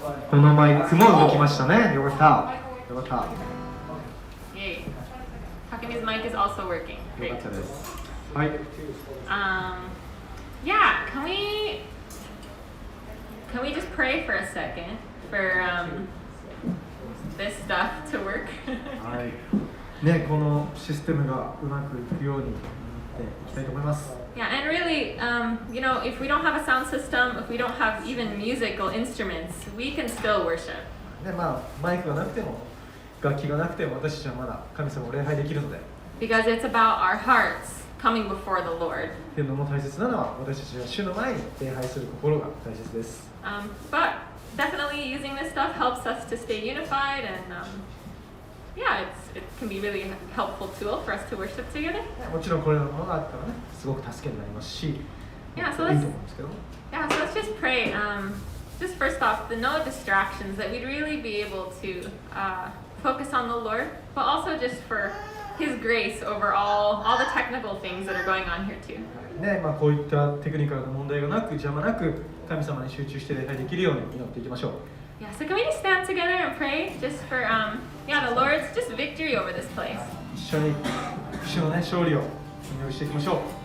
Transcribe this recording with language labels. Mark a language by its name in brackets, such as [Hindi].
[Japanese] このマイクも動きましたね。よかった。よかった。 [English] Yay. Takumi's mic is also working. [Japanese] よかったです。はい。 [English] Yeah, can we just pray for a second for this stuff to work? [Japanese] はい。ね、このシステムがうまくいくようにっていきたいと思います。 [English] Yeah, and really, you know, if we don't have a sound system, if we don't have even musical instruments, we can still worship. [Japanese] ね、まあマイクがなくても楽器がなくても私たちはまだ神様を礼拝できるので。 [English] Because it's about our hearts coming before the Lord. [Japanese] というのも大切なのは私たちは主の前に礼拝する心が大切です。 [English] But definitely using this stuff helps us to stay unified and yeah, it can be really a helpful tool for us to worship together. [Japanese] もちろんこれらのものがあったらね、すごく助けになりますし、 [English] Yeah, so [Japanese] いいと思うんですけど。 [English] Yeah, so let's just pray. Just first off, the no distractions, that we'd really be able to focus on the Lord, but also just for His grace over all the technical things that are going on here too. [Japanese] ね、まあこういったテクニカルな問題がなく、邪魔なく神様に集中して礼拝できるように祈っていきましょう。 [English] Yeah, so can we just stand together and pray just for the Lord's just victory over this place. [Japanese] 一緒に主のね勝利をお祈りしていきましょう。